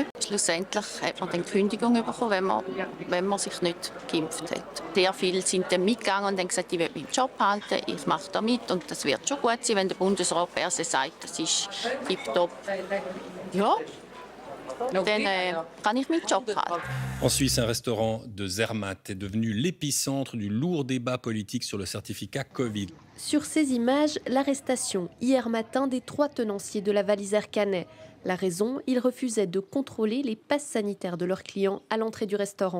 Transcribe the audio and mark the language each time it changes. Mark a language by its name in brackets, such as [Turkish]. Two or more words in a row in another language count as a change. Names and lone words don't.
[German] Schlussendlich hat man dann Kündigung bekommen, wenn man sich nicht geimpft hat. Sehr viele sind dann mitgegangen und haben gesagt, ich will meinen Job halten, ich mache da mit und das wird schon gut sein, wenn der Bundesrat per se sagt, das ist tipptopp. Ja, dann kann ich meinen Job halten. [French] En Suisse, un restaurant de Zermatt est devenu l'épicentre du lourd débat politique sur le certificat Covid. Sur ces images, l'arrestation hier matin des 3 tenanciers de la valise Air Canet. La raison, ils refusaient de contrôler les passes sanitaires de leurs clients à l'entrée du restaurant.